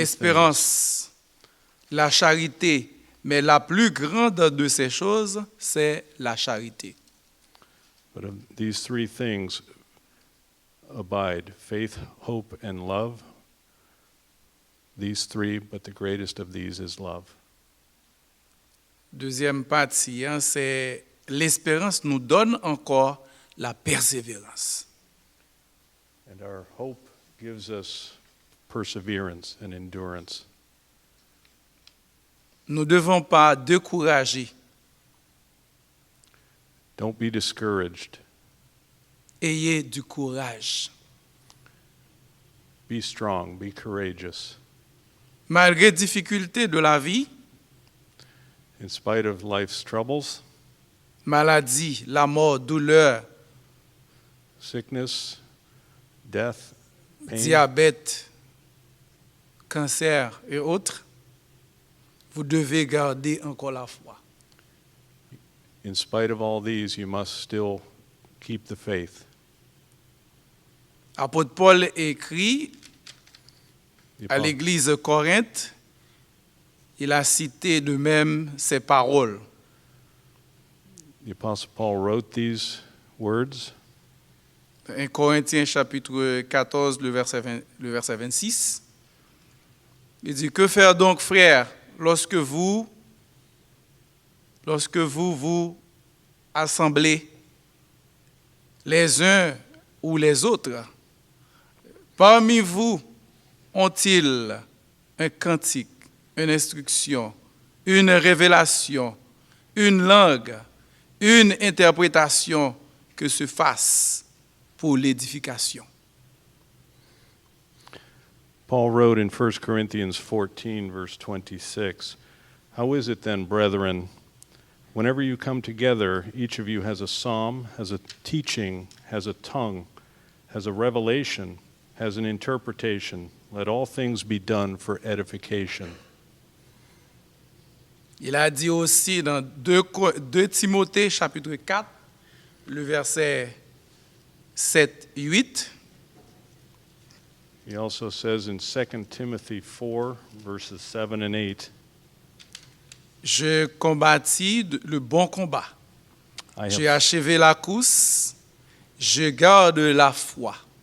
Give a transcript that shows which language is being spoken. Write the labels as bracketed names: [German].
[French] l'espérance, la charité, mais la plus grande de ces choses, c'est la charité. [English] but of these three things abide faith, hope, and love. These three, but the greatest of these is love. [French] Deuxième partie, c'est l'espérance nous donne encore la persévérance. [English] And our hope gives us perseverance and endurance. [French] Nous ne devons pas décourager. [English] Don't be discouraged. [French] Ayez du courage. [English] Be strong, be courageous. [French] Malgré les difficultés de la vie, [English] In spite of life's troubles, [French] maladie, la mort, douleur, [English] sickness, death, pain, [French] diabète, cancer et autres, vous devez garder encore la foi. [English] in spite of all these, you must still keep the faith. [French] Apôtre Paul écrit [English] The [French] à apo- l'église de Corinthe, il a cité de même ces paroles. [English] the Apostle Paul wrote these words [French] 1 Corinthiens chapitre 14, le verset 26. Il dit, que faire donc, frères, lorsque vous vous assemblez les uns ou les autres? Parmi vous, ont-ils un cantique, une instruction, une révélation, une langue, une interprétation que se fasse pour l'édification? [English] Paul wrote in 1 Corinthians 14, verse 26, How is it then, brethren, whenever you come together, each of you has a psalm, has a teaching, has a tongue, has a revelation, has an interpretation? Let all things be done for edification. [French] Il a dit aussi dans 2 Timothée chapitre 4, le verset 7-8, [English] He also says in 2 Timothy 4, verses 7 and 8, [French] je combattis le bon combat. [English] I [French] J'ai [English] have, [French] achevé la course, je garde la foi.